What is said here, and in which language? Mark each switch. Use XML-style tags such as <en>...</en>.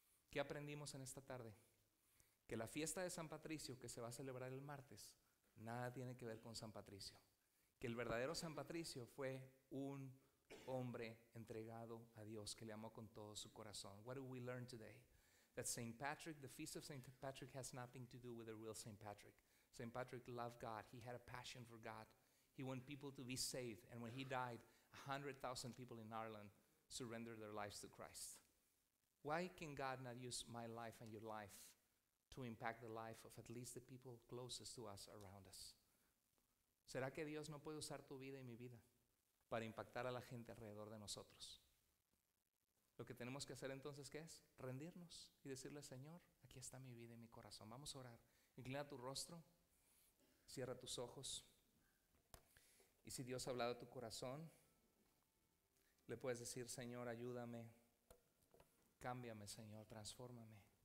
<es>¿Qué aprendimos en esta tarde? Que la fiesta de San Patricio, que se va a celebrar el martes, nada tiene que ver con San Patricio. Que el verdadero San Patricio fue un hombre entregado a Dios, que le amó con todo su corazón.</es> <en>What do we learn today? That St. Patrick, the feast of St. Patrick, has nothing to do with the real St. Patrick. St. Patrick loved God. He had a passion for God. He wanted people to be saved. And when he died, 100,000 people in Ireland surrendered their lives to Christ. Why can God not use my life and your life to impact the life of at least the people closest to us, around us?</en> <es>¿Será que Dios no puede usar tu vida y mi vida para impactar a la gente alrededor de nosotros? Lo que tenemos que hacer entonces, ¿qué es? Rendirnos y decirle: Señor, aquí está mi vida y mi corazón. Vamos a orar. Inclina tu rostro, cierra tus ojos. Y si Dios ha hablado a tu corazón, le puedes decir: Señor, ayúdame, cámbiame, Señor, transfórmame.</es>